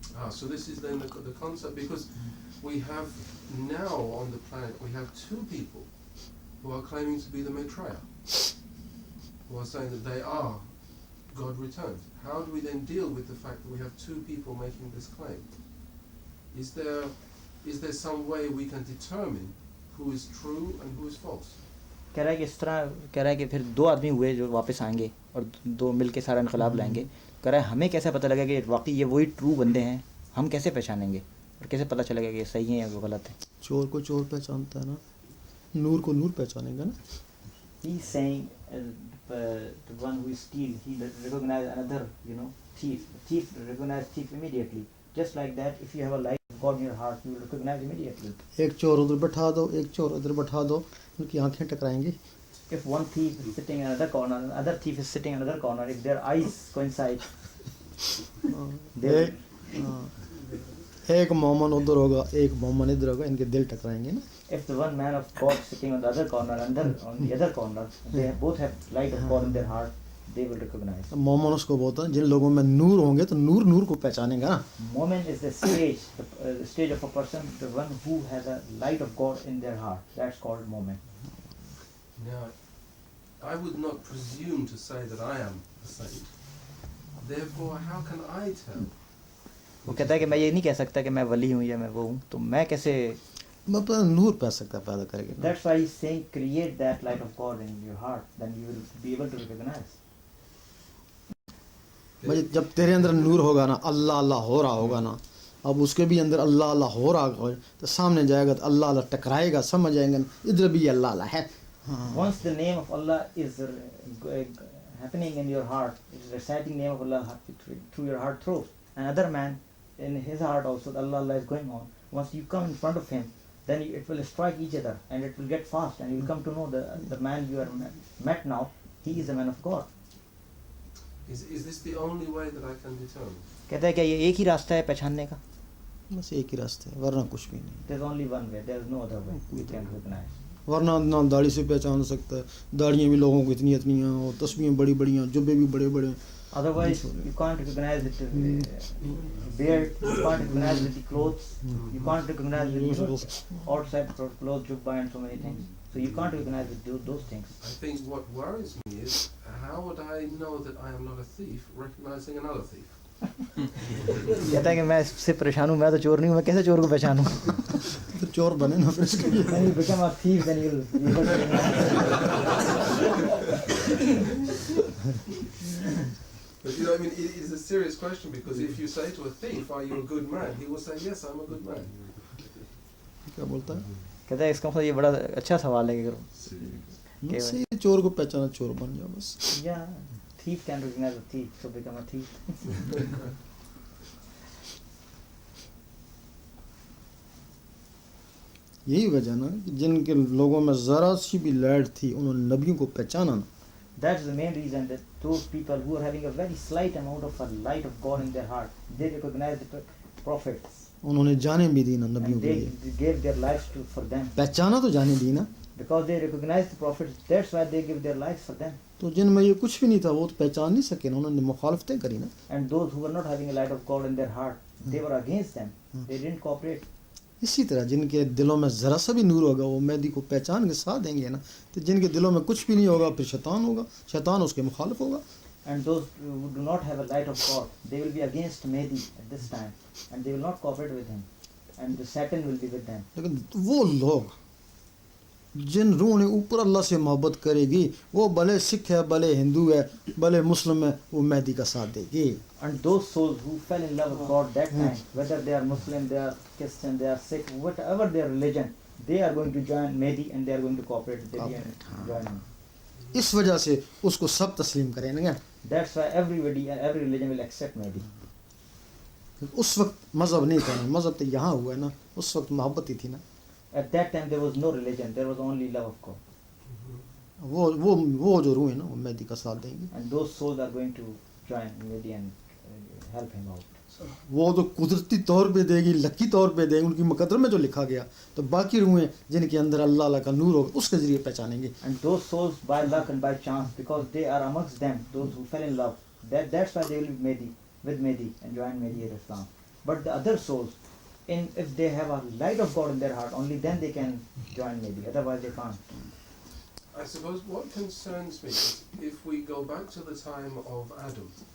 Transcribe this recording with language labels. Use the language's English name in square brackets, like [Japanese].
[English] So this is then the concept, because we have now on the planet we have two people who are claiming to be the Maitreya, who are saying that they are God returned. How do we then deal with the fact that we have two people making this claim? Is there some way we can determine who is true and who is false? [Hindi] कह रहा है कि इस तरह कह रहा है कि फिर दो आदमी हुए जो वापस आएंगे और दो मिलके सारा इनकलाब लाएंगे. कह रहा है हमें कैसे पता लगेगा कि वाकई ये वही ट्रू बंदे हैं? हम कैसे पहचानेंगे और कैसे पता चलेगा कि ये सही है या गलत है? चोर को चोर पहचानता है ना, नूर को नूर पहचानेगा ना. [English] He is saying the one who steals, he recognize another, thief. Thief recognize thief immediately. Just like that, if you have a light of God in your heart, you will recognize immediately. [Hindi] एक चोर उधर बैठा दो, एक चोर उधर बैठा दो, उनकी आंखें टकराएंगी. [English] If one thief is sitting in another corner, another thief is sitting in another corner, if their eyes coincide, they [Hindi] एक मोमन उधर होगा, एक मोमन इधर होगा, इनके दिल टकराएंगे ना. [English] if the one man of God sitting on the other corner, on the other corner, they both have light of God in their heart, they will recognize. [Hindi] मोमन उसको बोलता है जिन लोगों में नूर होंगे तो नूर नूर को पहचानेगा. [English] Moment is the stage, the stage of a person, the one who has a light of God in their heart. That's called moment. Now, I would not presume to say that I am a saint. Therefore, how can I tell? [Hindi] वो कहता है कि मैं ये नहीं कह सकता कि मैं वली हूँ या मैं वो हूँ, तो मैं कैसे? मतलब नूर पैदा करेगा. [English] That's why he's saying create that light of God in your heart, then you will be able to recognize. [Hindi] भाई जब तेरे अंदर नूर होगा ना, अल्लाह अल्लाह हो रहा होगा ना, अब उसके भी अंदर अल्लाह अल्लाह हो रहा होगा तो सामने जाएगा तो अल्लाह अल्लाह टकराएगा, समझ जाएंगे इधर भी अल्लाह अल्लाह है. [English] Once the name of Allah is happening in your heart, it is reciting name of Allah through your heart throat. Another man in his heart also, Allah Allah is going on. Once you come in front of him, then it will strike each other and it will get fast and you will come to know the man you are met now, he is a man of God. Is this the only way that I can determine? [Hindi] कहता है क्या ये एक ही रास्ता है पहचानने का? बस एक ही रास्ता है, वरना कुछ भी नहीं. [English] There is only one way, there is no other way we can recognize. [Hindi] वरना ना दाढ़ी से पहचान सकता है, दाढ़ियाँ भी लोगों को इतनी इतनी हैं और तस्बीहें बड़ी बड़ी हैं, जुब्बे भी बड़े बड़े हैं. [English] Otherwise you can't recognize it beard, you can't recognize with the clothes, you can't recognize with the outside clothes, jubba and so many things. So you can't recognize with those things. I think what worries me is how would I know that I am not a thief recognizing another thief? [Hindi] कहता है कि मैं इससे परेशान हूँ, मैं तो चोर नहीं हूँ, मैं कैसे चोर को पहचानूँ? तो चोर बने ना फिर इसके लिए. [English] When you become a thief, then you'll be able to But I mean, it is a serious question, because if you say to a thief, "Are you a good man?" he will say, "Yes, I'm a good man." [Hindi] क्या बोलता है? कहता है इसका मतलब ये बड़ा अच्छा सवाल है कि सही चोर को पहचाना, चोर बन जाओ बस. [English] yeah, thief can recognize a thief, so become a thief. [Hindi] यही वजह ना कि जिनके लोगों में ज़रा सी भी लाइट थी उन्होंने नबियों को पहचाना ना. [English] That's the main reason that those people who are having a very slight amount of a light of God in their heart, they recognize the prophets [Hindi] उन्होंने जाने भी दी ना नबियों [English] and [Hindi] के [English] they [Hindi] लिए. [English] gave their lives for them. [Hindi] पहचाना तो जाने दी ना. [English] Because they recognize the prophets, that's why they give their lives for them. [Hindi] तो जिनमें ये कुछ भी नहीं था वो तो पहचान नहीं सके ना, उन्होंने मुखालफतें करी ना. [English] And those who were not having a light of God in their heart, they were against them. They didn't cooperate. [Hindi] इसी तरह जिनके दिलों में ज़रा सा भी नूर होगा वो मेहदी को पहचान के साथ देंगे ना. तो जिनके दिलों में कुछ भी नहीं होगा फिर शैतान होगा, शैतान उसके मुखालिफ होगा. [English] And those who do not have a light of God, they will be against Mehdi at this time, and they will not cooperate with him, and the Satan will be with them. [Hindi] लेकिन वो लोग जिन रूह ने ऊपर अल्लाह से मोहब्बत करेगी वो भले सिख है, भले हिंदू है, भले मुस्लिम है, वो मेहदी का साथ देगी. [English] And those souls who fell in love with God that time, whether they are Muslim, they are Christian, they are Sikh, whatever their religion, they are going to join Mehdi and they are going to cooperate with Mehdi and join him. [Hindi] इस वजह से उसको सब तस्लीम करेंगे. [English] That's why everybody and every religion will accept Mehdi. [Hindi] उस वक्त मज़हब नहीं था ना, मज़हब तो यहाँ हुआ है ना, उस वक्त मोहब्बत ही थी ना. [English] At that time there was no religion, there was only love of God. [Hindi] वो जो रूह है ना वो मेहदी का साथ देंगे। [English] And those souls are going to join Mehdi and help him out. [Hindi] वो तो कुदरती तौर पे देगी, लकी तौर पे देगी, उनकी मुकद्दर में जो लिखा गया। तो बाकी रूहें जिनके अंदर अल्लाह अल्लाह का नूर होगा उसके जरिए पहचानेंगे। [English] And those souls by luck and by chance, because they are amongst them, those who fell in love, that's why they will be Mehdi, with Mehdi and join Mehdi at Islam. But the other souls, if they have a light of God in their heart, only then they can join Mehdi, otherwise they can't. I suppose what concerns me is if we go back to the time of Adam.